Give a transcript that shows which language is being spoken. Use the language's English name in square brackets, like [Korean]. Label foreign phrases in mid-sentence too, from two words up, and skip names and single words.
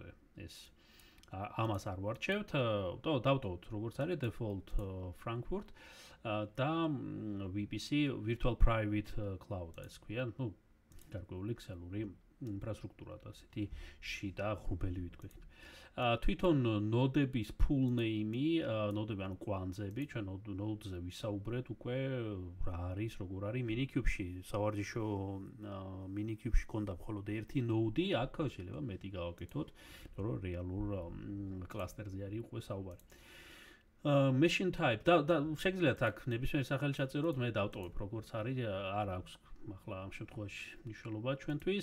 [Georgian] ეს ამას არ ვარჩევთ, დავტოვოთ როგორც არის default Frankfurt და [English] VPC Virtual Private Cloud [Georgian] ეს ქვია, ну, გარკვეული ქსელური ინფრასტრუქტურა და ასეთი შიდა ღრუბელი ვიტყვით. თვითონ ნოდების [English] full name- [Georgian] ი, ნოდები ანუ კვანძები, ჩვენ node-ზე ვისაუბრეთ უკვე რა არის, როგორ არის Minikube-ში. სავარჯიშო Minikube-ში ქონდა მხოლოდ ერთი node-ი, აქ შეიძლება მეტი გავაკეთოთ, რომ რეალურ კლასტერზე არის უკვე საუბარი. [English] Machine type [Georgian] და შეგიძლიათ აქ ნებისმიერ სახელი ჩაწეროთ, მე დავტოვებ როგორც არის, არ აქვს ახლა ამ შემთხვევაში მნიშვნელობა ჩვენთვის.